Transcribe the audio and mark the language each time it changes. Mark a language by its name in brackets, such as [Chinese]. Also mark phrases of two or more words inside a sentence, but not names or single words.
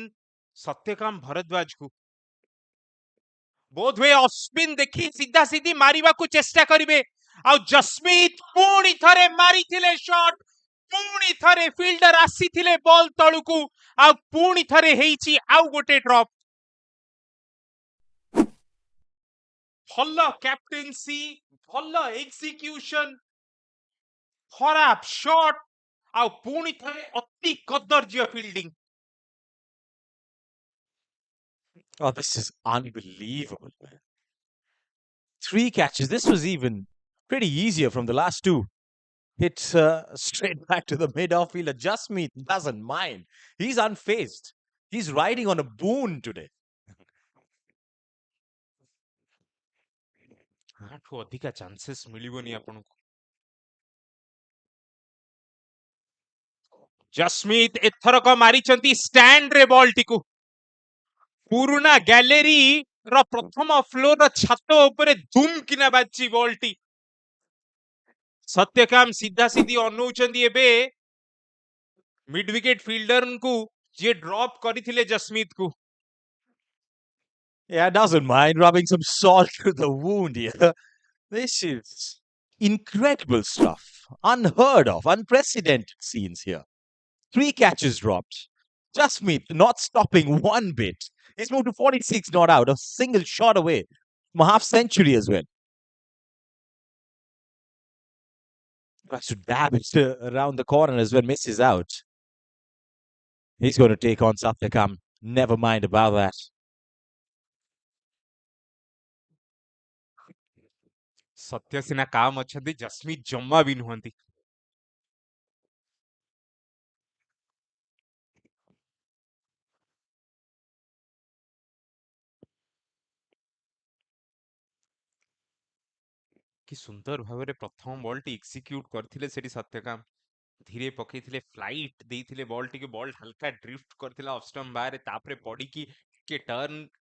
[Odia] ସତ୍ୟକାମ ଭରଦ୍ୱାଜକୁ ବୋଧ ହୁଏ [English] off spin [Odia] ଦେଖି ସିଧା ସିଧି ମାରିବାକୁ ଚେଷ୍ଟା କରିବେ ଆଉ ଜସ୍ମିତ ପୁଣି ଥରେ ମାରିଥିଲେ ଶଟ୍ ପୁଣି ଥରେ ଫିଲ୍ଡର ଆସିଥିଲେ ବଲ୍ ତଳକୁ ଆଉ ପୁଣି ଥରେ ହେଇଛି ଆଉ ଗୋଟେ ଡ୍ରପ୍ ଭଲ କ୍ୟାପ୍ଟେନ୍ସି ଭଲ ଏକ୍ସିକ୍ୟୁସନ ଖରାପ ଶଟ୍ ଆଉ ପୁଣି ଥରେ ଅତି କଦର୍ଯ୍ୟ ଫିଲ୍ଡିଂ [English] Oh, this is unbelievable, man. 3 catches. This was even pretty easier from the last two. It's straight back to the mid outfielder. Jasmeet doesn't mind. He's unfazed. He's riding on a boon today. [Odia] ଆଠୁ ଅଧିକା ଚାନ୍ସେସ୍ ମିଳିବନି ଆପଣଙ୍କୁ ଜସ୍ମିତ ଏଥରକ ମାରିଛନ୍ତି ଷ୍ଟାଣ୍ଡରେ ବଲଟିକୁ ପୁରୁଣା ଗ୍ୟାଲେରୀ ର ପ୍ରଥମ ଫ୍ଲୋର ଛାତ ଉପରେ ଧୁମ କିନା ବାଜିଛି ବଲଟି ସତ୍ୟକାମ ସିଧା ସିଧି ଅନଉଛନ୍ତି ଏବେ [English] mid wicket [Odia] ଫିଲ୍ଡରଙ୍କୁ ଯିଏ ଡ୍ରପ୍ କରିଥିଲେ ଜସ୍ମିତକୁ [English] Yeah, doesn't mind rubbing some salt to the wound here. This is incredible stuff. Unheard of, unprecedented scenes here. 3 catches dropped. Jasmeet not stopping one bit. He's moved to 46 not out, a single shot away from a half century as well. Tries to dab it around the corner as well, misses out. He's going to take on Satyakam. Never mind about that. [Odia] ସତ୍ୟ ସିନା କାମ ଅଛନ୍ତି ଜସ୍ମିତ ଜମା ବି ନୁହନ୍ତି କି ସୁନ୍ଦର ଭାବରେ ପ୍ରଥମ ବଲଟି ଏକ୍ସିକ୍ୟୁଟ କରିଥିଲେ ସେଠି ସତ୍ୟକାମ ଧୀରେ ପକେଇଥିଲେ ଫ୍ଲାଇଟ ଦେଇଥିଲେ ବଲ୍ ଟିକେ ବଲ୍ ହାଲକା ଡ୍ରିଫ୍ଟ କରିଥିଲା [English] off stump [Odia] ବାହାରେ ତାପରେ ପଡିକି ଟିକେ ଟର୍ନ